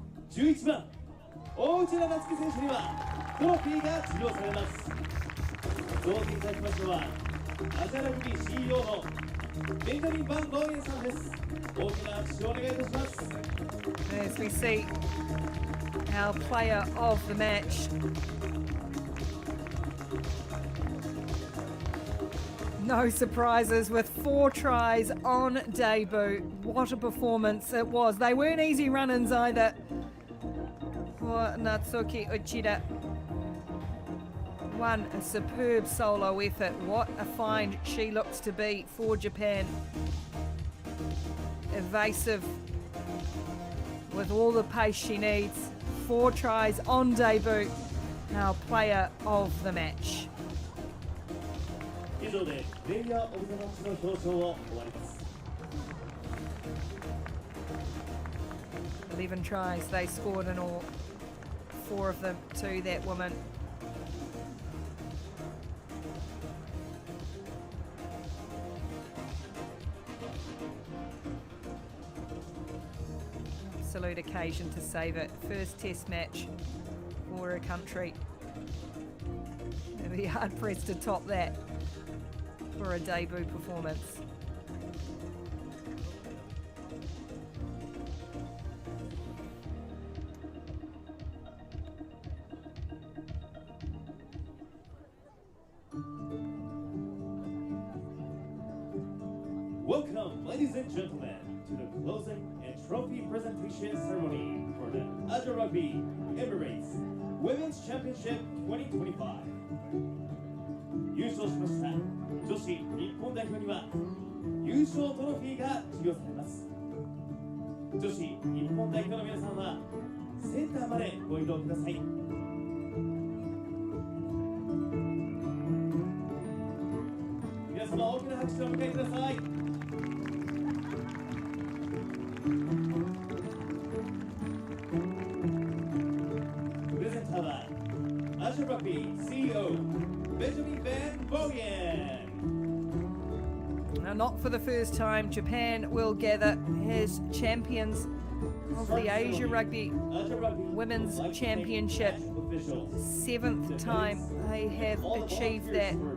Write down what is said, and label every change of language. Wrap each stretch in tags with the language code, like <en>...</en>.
<ja>11番大内田夏樹選手にはトロフィーが授与されます。同席いただきましてはアジアラグビー CEO のベンジャミン・バン・ローエンさんです。大きな拍手をお願いいたします。</ja> <en>As we see our player of the match, no surprises with 4 tries on debut. What a performance it was. They weren't easy run-ins either for Natsuki Uchida. One, a superb solo effort. What a find she looks to be for Japan. Evasive with all the pace she needs. 4 tries on debut. Our player of the match.</en> <ja>以上でプレイヤー・オブ・ザ・マッチの表彰を終わります。</ja> <en>11 tries they scored in all, 4 of them to that woman. Absolute occasion to save it. First test match for her country. They'll be hard pressed to top that for a debut performance. Welcome, ladies and gentlemen, to the closing and trophy presentation ceremony for the Asia Rugby Emirates Women's Championship 2025.</en> <ja>優勝しました女子日本代表には優勝トロフィーが授与されます。女子日本代表の皆さんはセンターまでご移動ください。皆様大きな拍手をお迎えください。プレゼンターはアジアラグビー CEO ベンジャミン・ベン・ボーゲン。</ja> <en>Now, not for the first time, Japan will gather as champions of the Asia Rugby Women's Championship. 7th time they have achieved that.</en>